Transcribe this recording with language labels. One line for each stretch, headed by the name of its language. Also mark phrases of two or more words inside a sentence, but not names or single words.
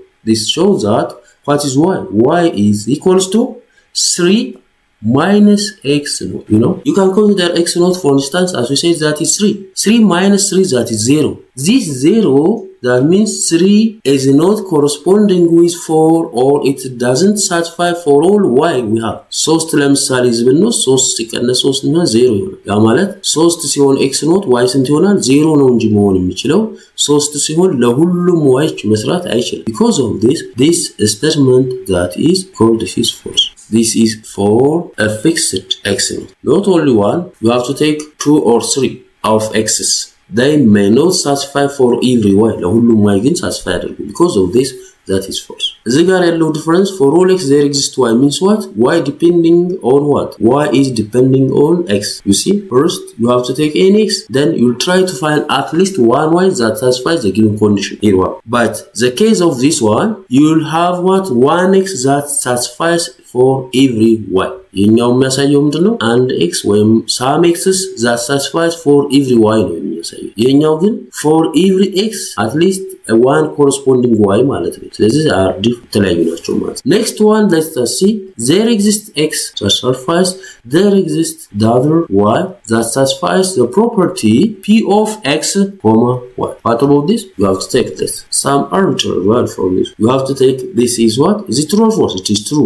English: This shows that what is y? Y is equals to 3 minus x naught. You know, you can consider x naught for instance, as we said, that is 3. 3 minus 3, that is 0. This 0, that means 3 is not corresponding with 4 or it doesn't satisfy for all y we have.
Amharic: 3 ለምሳሌ ዝብነው 3 ሲቀነስ 3 እና 0 ይሆናል። ያ ማለት 3 ሲሆን
English: x naught
Amharic: y ስንት ይሆናል? 0 ነው እንጂ መሆን የሚችለው 3 ሲሆን ለሁሉም y መስራት አይችልም።
English: Because of this statement that is called this is false. This is for a fixed x naught. Not only one, you have to take 2 or 3 of x's. They may not satisfy for every y.
Amharic: ለሁሉም y ግን satisfy አይደለም.
English: Because of this, that is false.
Amharic: እዚህ ጋር ያለው
English: difference for all x there exists y means what? Y depending on what? Y is depending on x. You see, first you have to take any x, then you'll try to find at least one y that satisfies the given condition. Here one. But the case of this one, you'll have what? One x that satisfies for every y.
Amharic: የኛው የሚያሳየው ምንድነው? አንድ x ወይም
English: some x's that satisfies for every y
Amharic: ነው የሚያሳየው። የኛው ግን
English: for every x at least a one corresponding y
Amharic: ማለት ነው። ስለዚህ
English: are different
Amharic: የተለያዩ ናቸው ማለት ነው።
English: Next one, let us see. There exists x that satisfies there exists the other y that satisfies the property p of x, comma y. What about this? You have to take this. Some arbitrary value for this. You have to take this is what? Is it true or false? It is true.